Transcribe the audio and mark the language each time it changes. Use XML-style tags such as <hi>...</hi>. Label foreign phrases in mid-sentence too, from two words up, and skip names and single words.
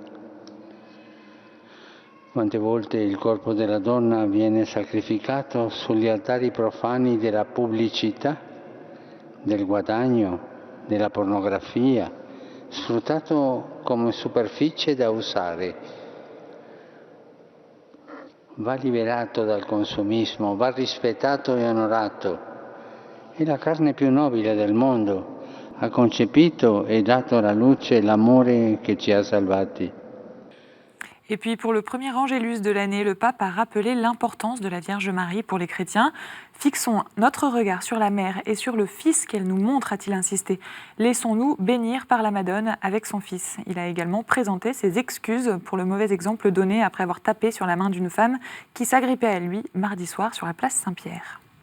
<it>Quante volte il corpo della donna viene sacrificato sugli altari profani della pubblicità, del guadagno, della pornografia, sfruttato come superficie da usare. Va liberato dal consumismo, va rispettato e onorato. È la carne più nobile del mondo, ha concepito e dato alla luce l'amore che ci ha salvati.</it> <fr>Et puis pour le premier angélus de l'année, le pape a rappelé l'importance de la Vierge Marie pour les chrétiens. Fixons notre regard sur la mère et sur le fils qu'elle nous montre, a-t-il insisté. Laissons-nous bénir par la Madone avec son fils. Il a également présenté ses excuses pour le mauvais exemple donné après avoir tapé sur la main d'une femme qui s'agrippait à lui mardi soir sur la place Saint-Pierre.</fr>